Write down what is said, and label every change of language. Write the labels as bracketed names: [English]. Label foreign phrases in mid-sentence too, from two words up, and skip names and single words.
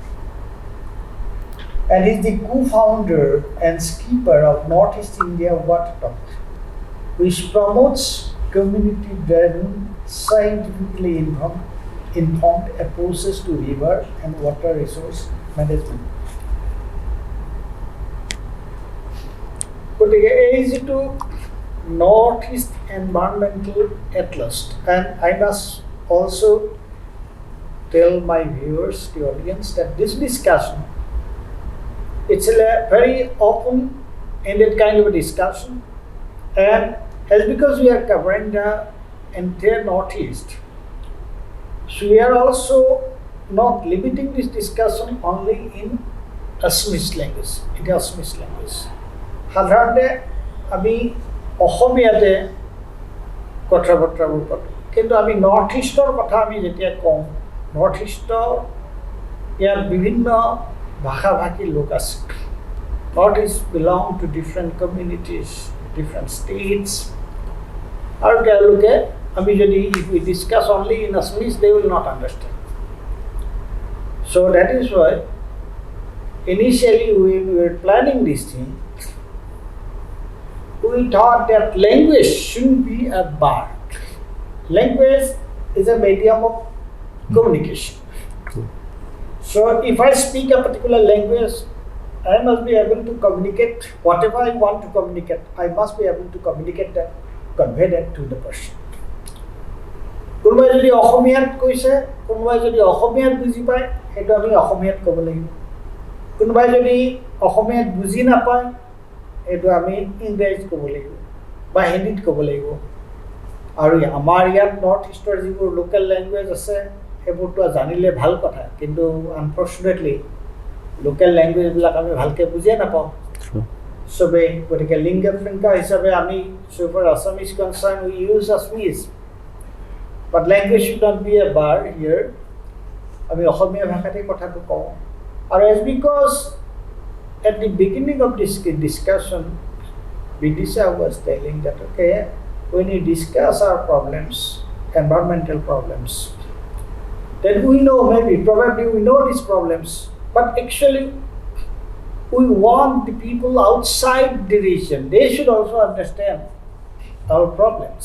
[English] And he is the co-founder and skipper of Northeast India Water Talk, which promotes community-driven, scientifically informed approaches to river and water resource management. [Assamese] গতিকে এই যিটো [English] Northeast Environmental Atlas, and I must also tell my viewers, the audience, that this discussion, it's a very open-ended kind of a discussion, and as because we are covering the entire Northeast, so we are also not limiting this discussion only in Assamese language, in the Assamese language. [Assamese] সাধাৰণতে আমি অসমীয়াতে কথা বতৰাবোৰ পাতোঁ, কিন্তু আমি নৰ্থ ইষ্টৰ কথা আমি যেতিয়া কওঁ, নৰ্থ ইষ্টৰ ইয়াত বিভিন্ন ভাষা ভাষী লোক আছে. [English] North East belong to different communities, different states, [Assamese] আৰু তেওঁলোকে আমি যদি [English] if we discuss only in Assamese, they will not understand. So that is why initially when we were planning this thing, we thought that language shouldn't be a bar. Language is a medium of communication. So if I speak a particular language, I must be able to communicate whatever I want to communicate. I must be able to communicate that, convey that to the person. [Assamese] কোনোবাই যদি অসমীয়াত কৈছে, কোনোবাই যদি অসমীয়াত বুজি পায়, সেইটো আমি অসমীয়াত ক'ব লাগিব. কোনোবাই যদি অসমীয়াত বুজি নাপায়, এইটো আমি ইংৰাজীত ক'ব লাগিব বা হিন্দীত ক'ব লাগিব. আৰু আমাৰ ইয়াত নৰ্থ ইষ্টৰ যিবোৰ [English] local language [Assamese] আছে, সেইবোৰতো জানিলে ভাল কথা, কিন্তু [English] unfortunately local language [Assamese] আমি ভালকৈ বুজিয়ে নাপাওঁ চবেই. গতিকে লিংগা ফ্ৰিংকা হিচাপে আমি [English] so for Assamese concern we use Assamese, but language should not be a bar here. [Assamese] আমি অসমীয়া ভাষাতে কথাটো কওঁ. [English] আৰু as because at the beginning of this discussion, Bidisha was telling that, okay, when we discuss our problems, environmental problems, then we know maybe, probably we know these problems, but actually we want the people outside the region, they should also understand our problems.